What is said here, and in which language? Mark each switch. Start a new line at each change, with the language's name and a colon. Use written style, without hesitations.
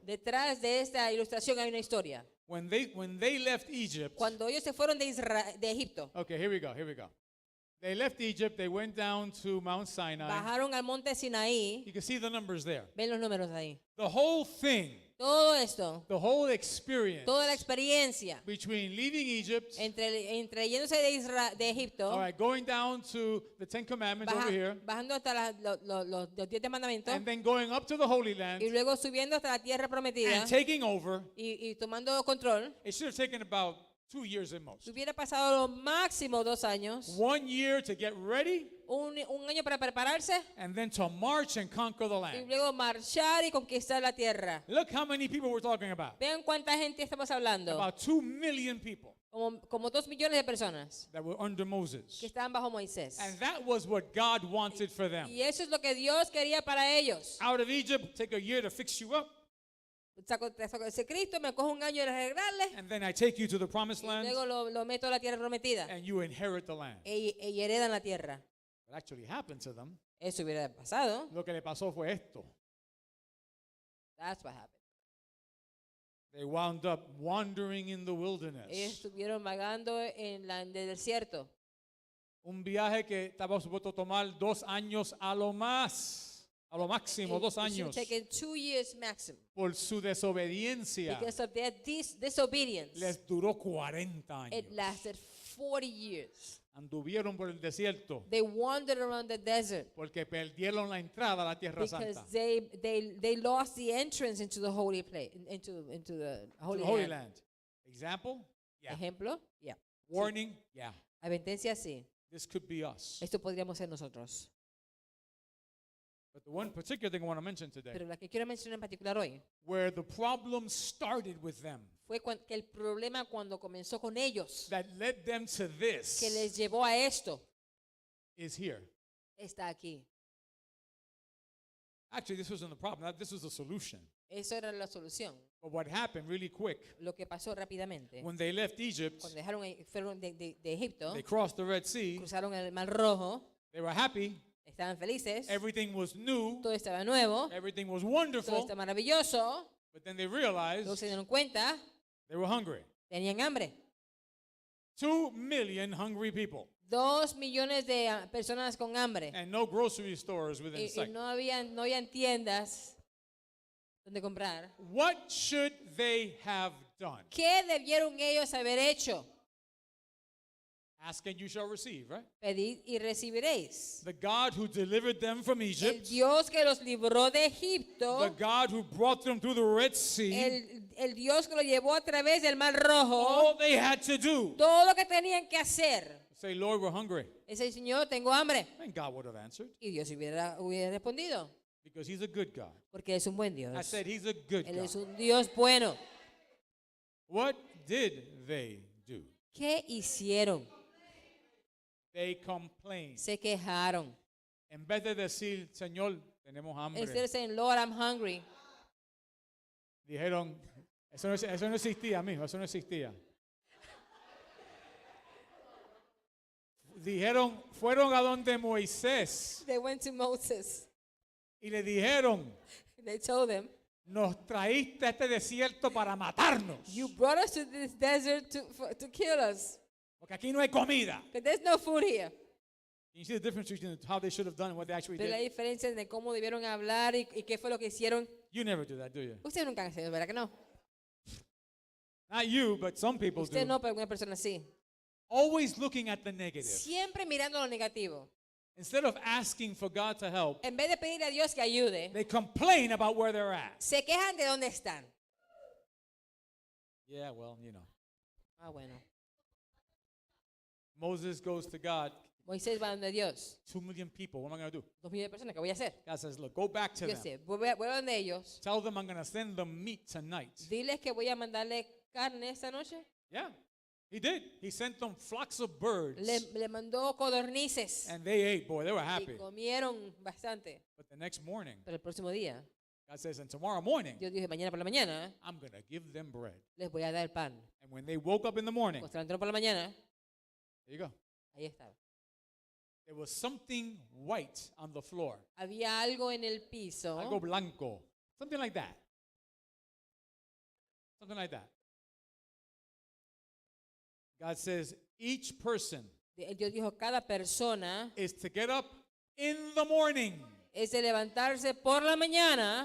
Spanish: Detrás de esta ilustración hay una historia.
English: When they left Egypt,
Spanish: Cuando ellos se fueron de Egipto,
English: okay, here we go. They left Egypt, they went down to Mount Sinai.
Spanish: bajaron al monte Sinaí.
English: You can see the numbers there.
Spanish: Ven los números ahí.
English: The whole thing,
Spanish: Todo esto,
English: the whole experience
Spanish: toda la experiencia
English: between leaving Egypt,
Spanish: entre yéndose de Egipto,
English: all right, going down to the Ten Commandments over here,
Spanish: bajando hasta los 10 mandamientos
English: and then going up to the Holy Land
Spanish: y luego subiendo hasta la tierra prometida
English: and taking over.
Spanish: y tomando control.
English: It should have taken about 2 years at most.
Spanish: Hubiera pasado lo máximo 2 años,
English: 1 year to get ready,
Spanish: un año para prepararse
English: and then to march and conquer the
Spanish: y
English: land.
Spanish: luego marchar y conquistar la tierra.
English: Look how many people we're talking about.
Spanish: Vean cuánta gente estamos hablando.
English: About 2 million people
Spanish: Como 2 millones de personas
English: that were under Moses.
Spanish: que estaban bajo Moisés.
English: And that was what God wanted for them.
Spanish: Y eso es lo que Dios quería para ellos.
English: Out of Egypt, take a year to fix you up,
Spanish: Te saco ese Cristo, me cojo un año de arreglarle
English: and then I take you to the promised
Spanish: y
English: land,
Spanish: luego lo meto a la tierra prometida
English: and you inherit the land.
Spanish: y heredan la tierra.
English: What actually happened to them,
Spanish: Eso hubiera pasado. lo que le pasó fue esto.
English: That's what happened. They wound up wandering in the
Spanish: Ellos
English: wilderness.
Spanish: estuvieron vagando en el desierto. Un viaje que estaba supuesto tomar 2 años a lo más. A lo máximo
English: It
Spanish: 2
English: should have
Spanish: años
English: taken 2 years maximum.
Spanish: por su desobediencia.
English: Because of their disobedience,
Spanish: Les duró 40
English: it
Spanish: años.
English: lasted 40 years.
Spanish: Anduvieron por el desierto
English: They wandered around the desert
Spanish: porque perdieron la entrada a la tierra
English: because
Spanish: santa,
English: they lost the entrance into the holy place, into the to holy the Holy land. Land. Example? Yeah.
Spanish: Ejemplo, yeah.
English: Warning? Yeah.
Spanish: Advertencia, sí.
English: This could be us.
Spanish: Esto podríamos ser nosotros.
English: But the one particular thing I want to mention today,
Spanish: Pero la que quiero mencionar en particular hoy
English: where the problem started with them,
Spanish: fue que el problema cuando comenzó con ellos,
English: that led them to
Spanish: que
English: this,
Spanish: les llevó a esto,
English: is here.
Spanish: está aquí.
English: Actually, this wasn't the problem. This was the solution.
Spanish: Eso era la solución.
English: But what happened really quick,
Spanish: Lo que pasó rápidamente,
English: when they left Egypt,
Spanish: cuando fueron de Egipto,
English: they crossed the Red Sea,
Spanish: cruzaron el Mar Rojo,
English: they were happy,
Spanish: estaban felices,
English: everything was new,
Spanish: todo estaba nuevo,
English: everything was
Spanish: todo
English: wonderful,
Spanish: estaba maravilloso,
English: but then they
Spanish: luego
English: realized
Spanish: se dieron cuenta,
English: they were hungry.
Spanish: tenían hambre.
English: 2 million hungry people,
Spanish: 2 millones de personas con hambre.
English: and no grocery stores within
Spanish: Y
English: sight.
Spanish: no habían tiendas donde comprar.
English: What should they have done?
Spanish: ¿Qué debieron ellos haber hecho?
English: Ask and you shall receive, right?
Spanish: Pedid y recibiréis.
English: The God who delivered them from
Spanish: El
English: Egypt,
Spanish: Dios que los libró de
English: the
Spanish: Egipto,
English: God who brought them through the Red Sea,
Spanish: el Dios que lo llevó a través del Mar Rojo,
English: all they had to do,
Spanish: todo lo que tenían que hacer.
English: say, Lord, we're hungry.
Spanish: Ese Señor, tengo hambre.
English: And God would have answered,
Spanish: Y Dios hubiera respondido,
English: because he's a good God.
Spanish: porque es un buen Dios.
English: I said he's a good
Spanish: Él es
English: God.
Spanish: un Dios bueno.
English: What did they do?
Spanish: ¿Qué hicieron?
English: They complained.
Spanish: Se quejaron. En vez de decir, Señor, tenemos
English: Instead
Spanish: hambre,
English: of saying, Lord, I'm hungry,
Spanish: dijeron, eso no existía, mijo, eso no existía. Dijeron, fueron a donde Moisés
English: they went to Moses.
Spanish: y le dijeron,
English: They told him,
Spanish: nos traíste a este desierto para matarnos,
English: you brought us to this desert to kill us.
Spanish: porque aquí no hay comida.
English: But there's no food here. You see the difference between how they should have done and what they actually
Spanish: Pero la
English: did?
Spanish: diferencia de cómo debieron hablar y qué fue lo que hicieron.
English: You never do that, do you?
Spanish: Ustedes nunca han hecho, ¿verdad que no?
English: Not you, but some people
Spanish: Usted
English: do.
Spanish: no, pero alguna persona sí.
English: Always looking at the negative.
Spanish: Siempre mirando lo negativo.
English: Instead of asking for God to help,
Spanish: En vez de pedirle a Dios que ayude,
English: they complain about where they're at.
Spanish: se quejan de dónde están.
English: Yeah, well, you know.
Spanish: Ah, bueno.
English: Moses goes to God,
Spanish: Moisés va donde Dios.
English: 2 million people, what am I going to do?
Spanish: 2 millones de personas, ¿qué voy a hacer?
English: God says, look, go back to
Spanish: Dios
English: them.
Spanish: dice, voy a donde ellos.
English: Tell them I'm going to send them meat tonight.
Spanish: Diles que voy a mandarle carne esta noche.
English: Yeah, he did. He sent them flocks of birds.
Spanish: Le mandó codornices.
English: And they ate, boy, they were
Spanish: Y
English: happy.
Spanish: comieron bastante.
English: But the next morning,
Spanish: Pero el próximo día,
English: God says, and tomorrow morning,
Spanish: Dios dijo, mañana por la mañana
English: I'm going to give them bread.
Spanish: les voy a dar pan.
English: And when they woke up in the morning,
Spanish: Cuando se levantaron por la mañana,
English: there you go.
Spanish: ahí estaba.
English: There was something white on the floor.
Spanish: Había algo en el piso. Algo blanco.
English: Something like that. Something like that. God says each person
Spanish: Dios dijo, cada persona
English: is to get up in the morning.
Spanish: es de levantarse por la mañana.